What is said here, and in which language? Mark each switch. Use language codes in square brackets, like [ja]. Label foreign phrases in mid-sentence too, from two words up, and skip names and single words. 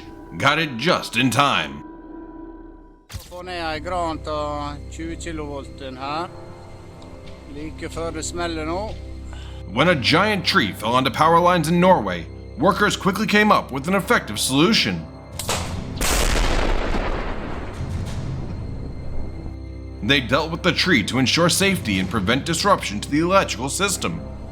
[en] Got it just in time. [no] Får ner gran til 20 kilovolten her. Like før det smeller nå. [en] When a giant tree fell onto power lines in Norway, workers quickly came up with an effective solution. They dealt with the tree to ensure safety and prevent disruption to the electrical system.